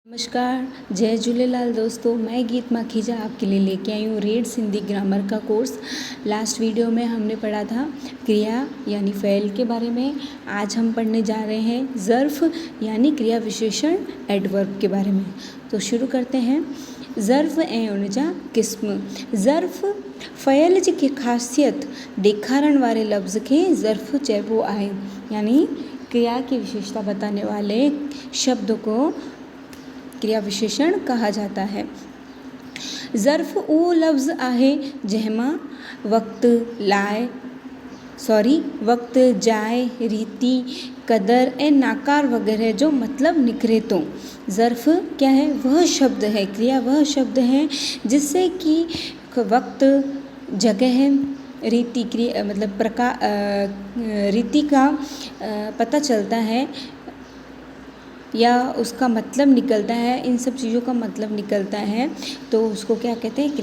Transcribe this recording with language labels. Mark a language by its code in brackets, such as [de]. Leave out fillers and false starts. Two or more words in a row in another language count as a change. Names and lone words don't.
[hi] नमस्कार, जय झूलेलाल दोस्तों। मैं गीत माखीजा आपके लिए लेके आई हूँ रीड्स हिंदी ग्रामर का कोर्स। [en] last video [hi] में हमने पढ़ा था क्रिया यानी फ़ेल के बारे में। आज हम पढ़ने जा रहे हैं ज़र्फ़ यानी क्रिया विशेषण एडवर्ब के बारे में। तो शुरू करते हैं। [sd] ज़र्फ़ ऐं उनजा क़िस्म। ज़र्फ़ फ़इल जी ख़ासियत ॾेखारण वारे लफ़्ज़ खे ज़र्फ़ चइबो आहे, [hi] यानी क्रिया की विशेषता बताने वाले शब्द को क्रिया विशेषण कहा जाता है। [sd] ज़र्फ़ उहो लफ़्ज़ आहे जंहिंमां वक़्त, जाइ, रीति, क़दर ऐं नाकार वग़ैरह जो मतलब निकरे तो। [hi] ज़र्फ़ क्या है? वह शब्द है, क्रिया वह शब्द है जिससे कि वक़्त, जगह, रीति रीति का पता चलता है या उसका मतलब निकलता है, इन सब चीज़ों का मतलब निकलता है, तो उसको क्या कहते हैं?